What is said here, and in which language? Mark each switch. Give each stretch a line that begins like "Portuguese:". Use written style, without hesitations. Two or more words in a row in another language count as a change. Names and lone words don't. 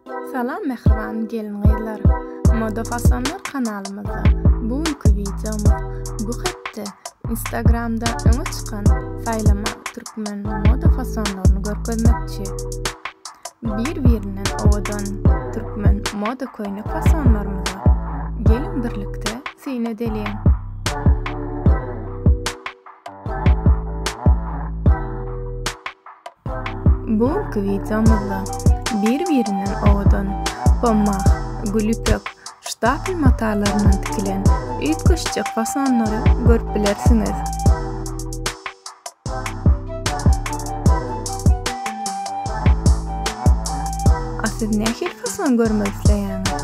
Turkmen: Salam mehriban gelin gıylar. Moda Fasonlar kanalımızda bugünkü videomuz bu hepde Instagram'da öňe çykan saýlama türkmen moda fasonlaryny görkezmekçi. Bir-birinden owadan türkmen moda koýnak fasonlarymyza gelin birlikde syň edelim. Bugünkü videomuzda bir-birinden owadan pommak, gülüpek, ştapel matalarından tikilen üýtgeçjek fasonlary görüp bilersiňiz. Siz nähil fason görmek isleýäňiz?